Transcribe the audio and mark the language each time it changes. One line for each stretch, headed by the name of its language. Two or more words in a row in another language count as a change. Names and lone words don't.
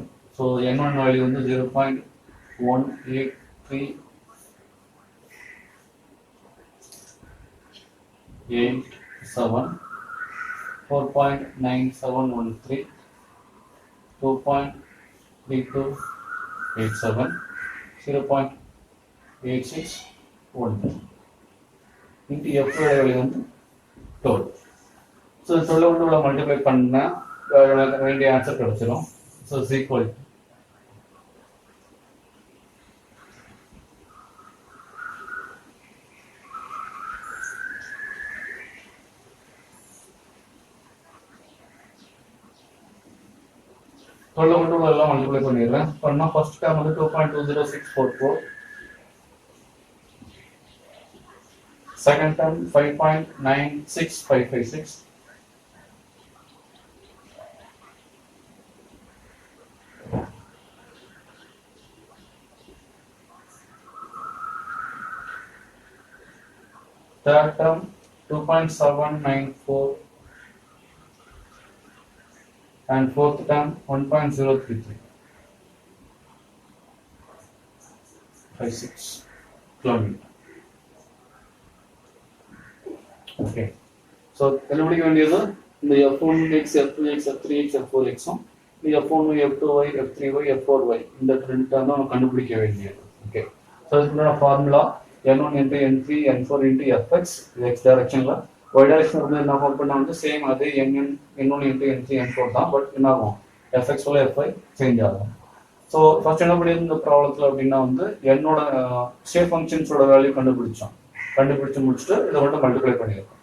English: So n1 value 0.18387, 4.9713, 2.3287, 0.8613 into f value 12. So this is multiply panna answer கிடைச்சிரும். So is equal to multiply பண்ணிடுறேன். பண்ணா first term 2.20644, second term 5.96556, third term 2.794 and fourth term 1.03356 kilometer. Okay. So
Tamil: கண்டுபிடிக்க வேண்டியது இந்த f1x, f2x, f3x, f4x இந்த f1y, f2y, f3y, f4y இந்த ரெண்டு டேர்ம் தான் கண்டுபிடிக்க வேண்டியது. ஓகே. ஸோ இதுக்கான ஃபார்முலா
English: n1 into n3 n4 into fx x directionla
Tamil: y டைரக்ஷன் வந்து என்ன ஃபார்ம் பண்ணா சேம் அதே
English: n1 into n3 n4
Tamil: தான், பட் என்ன ஆகும் fx உள்ள fy சேஞ்ச் ஆகும்.
English: so first
Tamil: என்ன பண்ணியிருந்த இந்த ப்ராப்ளத்தில் அப்படின்னா என்னோட
English: state functionsoda value
Tamil: கண்டுபிடிச்சு முடிச்சுட்டு இதை மட்டும் மல்டிப்ளை பண்ணியிருக்கோம்.